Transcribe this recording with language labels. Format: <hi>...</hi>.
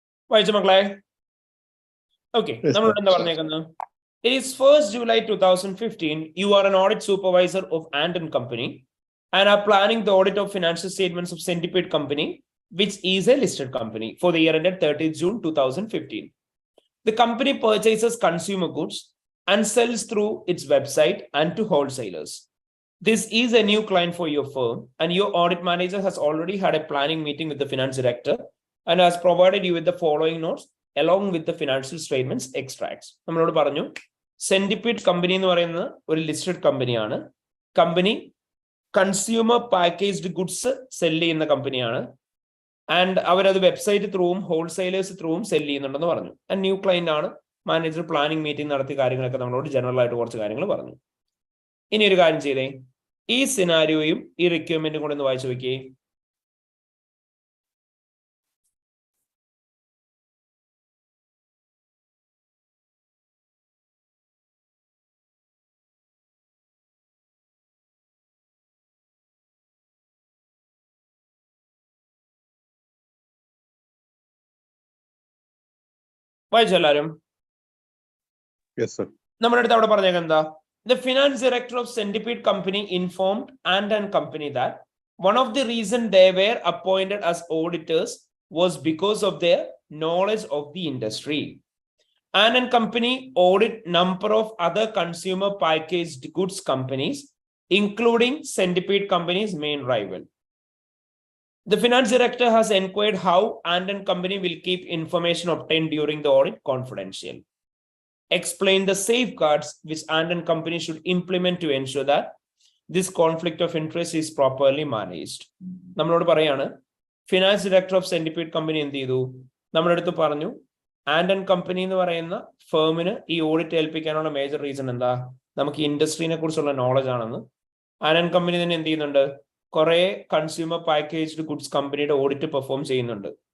<ml>വായിച്ചു മക്കളെ. Okay, നമ്മളോട് എന്താ പറഞ്ഞേക്കുന്നത്?</ml> <en>It is 1st July 2015. You are an audit supervisor of Ant & Company and are planning the audit of financial statements of Centipede Company, which is a listed company, for the year ended 30th June 2015. The company purchases consumer goods and sells through its website and to wholesalers. This is a new client for your firm, and your audit manager has already had a planning meeting with the finance director and has provided you with the following notes along with the financial statements extracts.</en> <ml>നമ്മളോട് പറഞ്ഞു centipede company എന്ന് പറയുന്നത് ഒരു listed കമ്പനിയാണ്. Company consumer packaged goods cell ചെയ്യുന്ന കമ്പനിയാണ്. And അവരത് website ത്രൂവും wholesalers ത്രൂവും cell ചെയ്യുന്നുണ്ടെന്ന് പറഞ്ഞു. ആൻഡ് ന്യൂ ക്ലയന്റ് ആണ്. മാനേജർ പ്ലാനിങ് മീറ്റിംഗ് നടത്തിയ കാര്യങ്ങളൊക്കെ നമ്മളോട് ജനറൽ ആയിട്ട് കുറച്ച് കാര്യങ്ങൾ പറഞ്ഞു. ഇനി ഒരു കാര്യം ചെയ്തേ, ഈ സിനാരിയോയും ഈ റിക്വയർമെന്റും കൂടെ ഒന്ന് വായിച്ചു നോക്കിയേ. വായിച്ചു എല്ലാരും?</ml> <en>Yes, sir.</en> <ml>നമ്മുടെ അടുത്ത് അവിടെ പറഞ്ഞേക്കാം എന്താ?</ml> <en>The finance director of Centipede Company informed Ant & Company that one of the reasons they were appointed as auditors was because of their knowledge of the industry. Ant & Company audit number of other consumer packaged goods companies, including Centipede Company's main rival. The finance director has inquired how Ant & Company will keep information obtained during the audit confidential. Explain the safeguards which Ant & Company should implement to ensure that this conflict of interest is properly managed.</en> <ml>നമ്മളോട് പറയാണ് finance director of centipede company എന്ത് ചെയ്തു? നമ്മുടെ അടുത്ത് പറഞ്ഞു and company എന്ന് പറയുന്ന ഫേമിന് ഈ ഓഡിറ്റ് ഏൽപ്പിക്കാനുള്ള മേജർ റീസൺ എന്താ? നമുക്ക് ഇൻഡസ്ട്രീനെ കുറിച്ചുള്ള നോളജ് ആണെന്ന്. ആൻഡ് കമ്പനി തന്നെ എന്ത് ചെയ്യുന്നുണ്ട്? കുറെ കൺസ്യൂമർ പാക്കേജ്ഡ് ഗുഡ്സ് കമ്പനിയുടെ ഓഡിറ്റ് പെർഫോം ചെയ്യുന്നുണ്ട്.</ml>